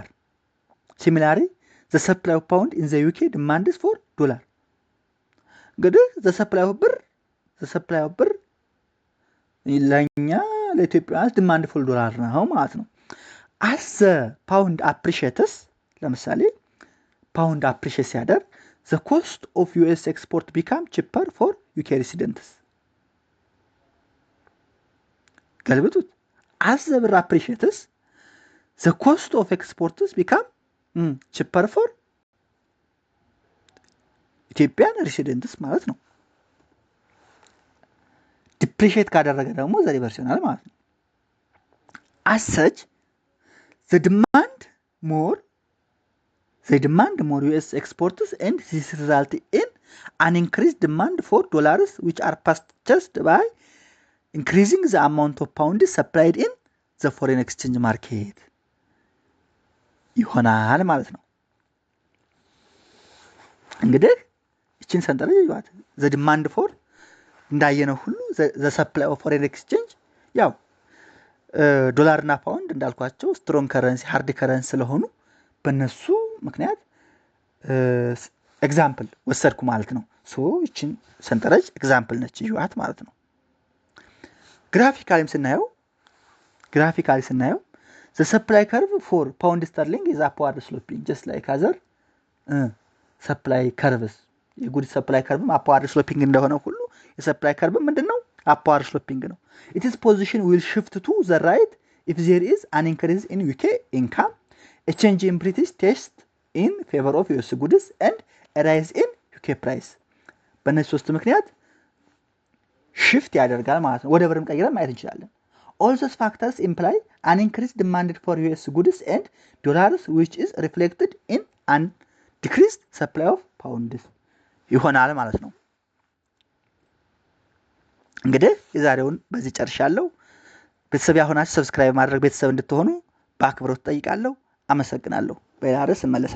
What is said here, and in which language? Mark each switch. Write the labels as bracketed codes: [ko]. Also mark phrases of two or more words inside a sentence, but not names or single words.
[en] Similarly the supply of pound in the UK demand is for dollar. እንግዲህ the supply of birr [am] ለኛ ለኢትዮጵያውያን [en] demand for dollar [am] ነው ማለት ነው። [en] as the pound appreciates ለምሳሌ pound appreciate ሲያደርግ the cost of US export become cheaper for UK residents. ገልብጡት as the birr appreciates the cost of exports become cheaper for ኢትዮጵያን residents [am] ማለት ነው። ዲፕሪሺየት ካደረገ ደግሞ [en] the reverse [am] ይሆናል ማለት ነው። [en] as such the demand more US exports and this result in an increased demand for dollars which are purchased by increasing the amount of pounds supplied in the foreign exchange market [am] ይሆናል ማለት ነው። እንግዲህ እቺን ሰንጠረዥ ይዋት [en] the demand for [am] እንዳየነው ሁሉ [en] the supply of foreign exchange [am] ያው ዶላር እና ፓውንድ እንዳልኳቸው [en] strong currency hard currency [am] ስለሆኑ በእነሱ ምክንያት ኤግዛምፕል ወሰድኩ ማለት ነው። ሶ እቺን ሰንጠረዥ ኤግዛምፕል ነች ይዋት ማለት ነው። ግራፊካሊ ስናየው [en] the supply curve for pound sterling is upward sloping just like other supply curves. የጉድ supply curve upward sloping [am] እንደሆነ ሁሉ [en] የsupply curve ምንድነው? upward sloping ነው። its position will shift to the right if there is an increase in UK income, a change in British taste in favor of US goods and a rise in UK price. [am] በእነዚህ ሶስት ምክንያት shift ያደርጋል ማለት ነው። ወደ ብርም ቀይረን ማየት እንችላለን። [en] All those factors imply an increased demand for US goods and dollars which is reflected in an decreased supply of pounds [am] ይሆናል ማለት ነው። እንግዲህ የዛሬውን በዚህ ጨርሻለሁ። ቤተሰብ ያሆናችሁ ሰብስክራይብ ማድረግ ቤተሰብ እንድትሆኑ በአክብሮት ጠይቃለሁ። አመሰግናለሁ። በሌላ ርዕስ እመለሳለሁ።